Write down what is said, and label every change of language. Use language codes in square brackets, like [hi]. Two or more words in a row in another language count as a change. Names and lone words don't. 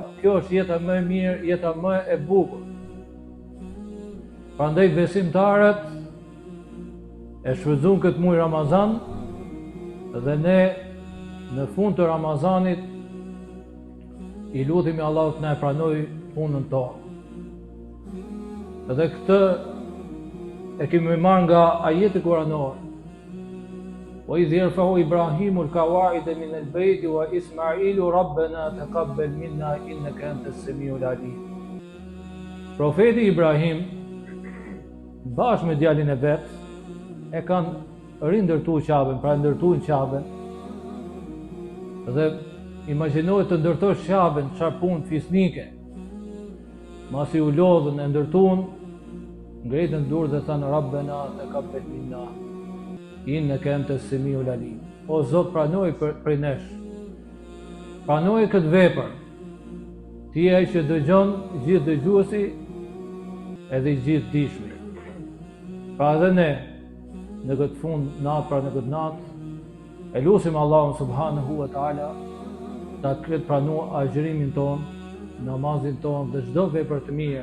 [sq] Kjo është jeta më e mirë, jeta më e bukur. Prandaj besimtarët e shfrytëzojnë këtë muaj Ramazan dhe ne në fund të Ramazanit i lutemi Allahut të na e pranojë punën tonë. Dhe këtë e kemi marrë nga ajeti kuranor: [ar] "وإذ يرفع إبراهيم القواعد من البيت وإسماعيل ربنا تقبل منا إنك أنت السميع العليم." [sq] Profeti Ibrahim bashkë me djalin e vet e kanë rindërtuar Ka'ben, pra ndërtuan Ka'ben. Dhe imagjinohet të ndërtosh Ka'ben, çfarë punë fisnike. Masi u lodhën e ndërtuan, ngritën dorë dhe thanë: [ar] "ربنا تقبل منا إنك أنت السميع العليم." [sq] O Zot, pranoj prej nesh. Pranoj këtë vepër. Ti je ai që dëgjon gjithë dëgjuesi edhe gjithë dishmi. Pra edhe ne në këtë fund natë, pra në këtë natë, e lutim Allahun [ar] سبحانه وتعالى [sq] ta ketë pranuar agjërimin ton, namazin ton dhe çdo vepër të mirë.